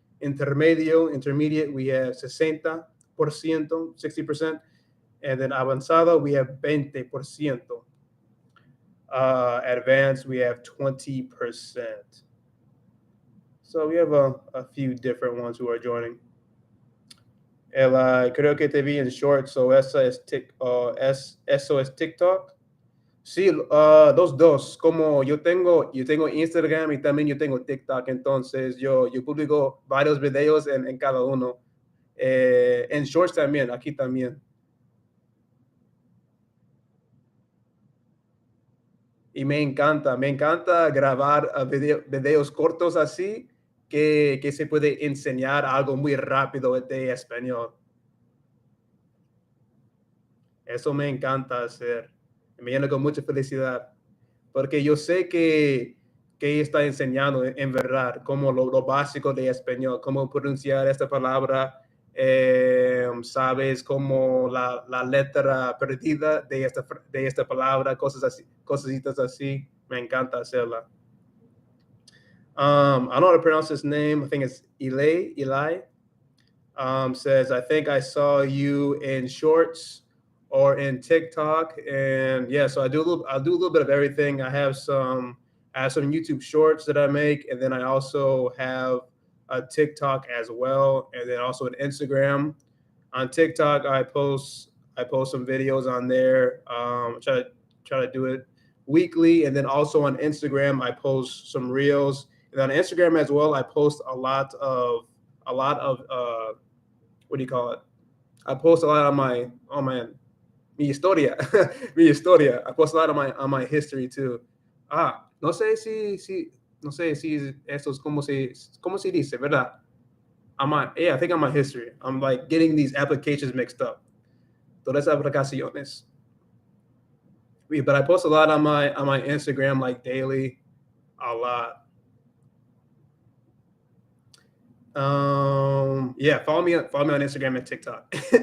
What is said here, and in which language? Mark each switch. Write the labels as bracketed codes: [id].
[en] Intermediate, we have 60%, 60%. And then [es] avanzado, [en] we have 20%. Advanced, we have 20%. So we have a few different ones who are joining. [es] Creo que te vi en short, so eso es TikTok. Sí, dos. Como yo tengo Instagram y también yo tengo TikTok, entonces yo publico varios videos en cada uno. En shorts también, aquí también. Y me encanta grabar videos cortos así que se puede enseñar algo muy rápido de español. Eso me encanta hacer. Me llena con mucha felicidad. Porque yo sé que ella está enseñando en verdad como lo básico de español, cómo pronunciar esta palabra, sabes, como la letra perdida de esta palabra, cosas así, cositas así. Me encanta hacerla. [en] I don't know how to pronounce his name. I think it's Eli. Says, I think I saw you in shorts or in TikTok. And yeah, so I'll do a little bit of everything. I have some YouTube shorts that I make, and then I also have a TikTok as well, and then also an Instagram. On TikTok, I post some videos on there. Try to do it weekly, and then also on Instagram, I post some reels. And on Instagram as well, I post a lot of what do you call it? I post a lot on my [es] mi historia, mi historia. [en] I post a lot on my history too. [es] No sé si no sé si eso es como se dice, ¿verdad? [en] Yeah, I think on my history. I'm like getting these applications mixed up. [es] Todas aplicaciones. [en] But I post a lot on my Instagram like daily, a lot. Yeah, follow me on Instagram and TikTok.